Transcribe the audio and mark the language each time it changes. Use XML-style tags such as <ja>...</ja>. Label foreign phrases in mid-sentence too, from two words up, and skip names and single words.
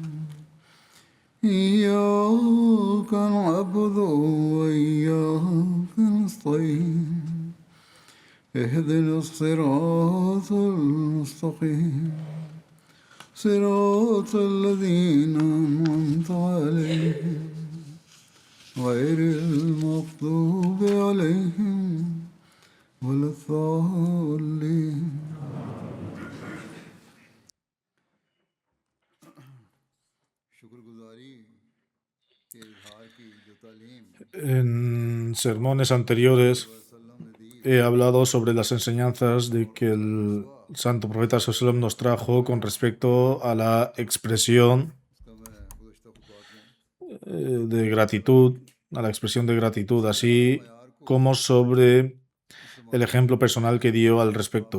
<ar>إياك نعبد وإياك نستعين اهدنا الصراط المستقيم صراط الذين أنعمت عليهم غير المغضوب عليهم ولا الضالين.</ar> <es>En sermones anteriores he hablado sobre las enseñanzas de que el santo profeta Sallallahu nos trajo con respecto a la expresión de gratitud, a la expresión de gratitud, así como sobre el ejemplo personal que dio al respecto.</es>